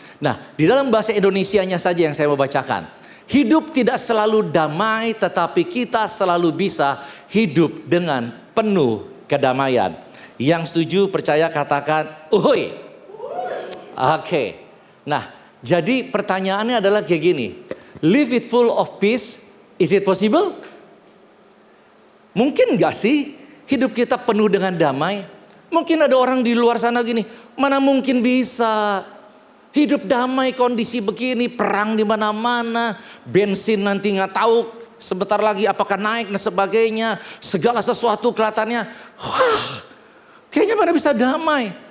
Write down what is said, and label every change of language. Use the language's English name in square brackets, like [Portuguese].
[Indonesian] Nah, di dalam bahasa Indonesianya saja yang saya mau bacakan. Hidup tidak selalu damai, tetapi kita selalu bisa hidup dengan penuh kedamaian. Yang setuju percaya katakan, uhuy. Oke. Nah, jadi pertanyaannya adalah kayak gini. [English] Live it full of peace, is it possible? [Indonesian] Mungkin gak sih hidup kita penuh dengan damai? Mungkin ada orang di luar sana gini, mana mungkin bisa hidup damai kondisi begini, perang di mana-mana, bensin nanti nggak tahu sebentar lagi apakah naik dan sebagainya, segala sesuatu kelihatannya, wah, kayaknya mana bisa damai.